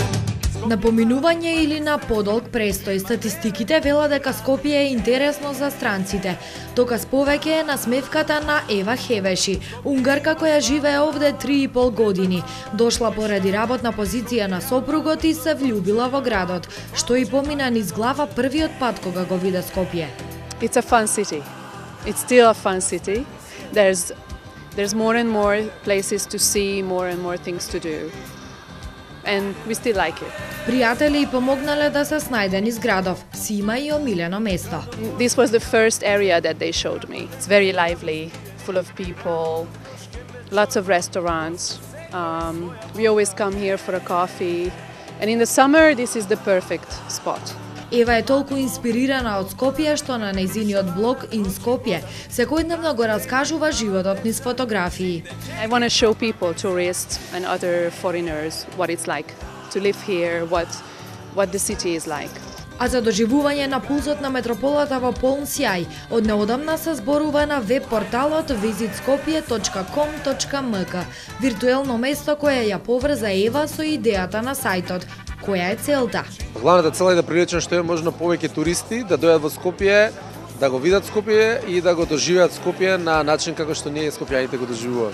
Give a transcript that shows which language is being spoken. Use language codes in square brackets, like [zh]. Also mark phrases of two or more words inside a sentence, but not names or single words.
[mk] На поминување или на подолг престој, статистиките велат дека Скопје е интересно за странците. Токас повеќе е насмевката на Ева Хевеши, унгарка која живее овде 3,5 години. Дошла поради работна позиција на сопругот и се влюбила во градот, што и помина низ глава првиот пат кога го виде Скопје. [en] It's a fun city. It's still a fun city. There's more and more places to see, more and more things to do. And we still like it. [mk] Пријатели и помогнале да се снајде низ градов. Си има и омилено место. [en] This was the first area that they showed me. It's very lively, full of people, lots of restaurants. We always come here for a coffee. And in the summer, this is the perfect spot. [mk] Ева е толку инспирирана од Скопје што на нејзиниот блог In Skopje секојдневно го раскажува животот низ фотографии. [en] I want to show people, tourists and other foreigners, what it's like to live here, what the city is like. [mk] А за доживување на пулсот на метрополата во полн сјај, од неодамна се зборува на веб-порталот visitskopje.com.mk, виртуелно место кое ја поврза Ева со идејата на сајтот. Која е целта? Главната цел е да привлечем што е можно повеќе туристи да дојдат во Скопје, да го видат Скопје и да го доживеат Скопје на начин како што ние скопјаните го доживуваме.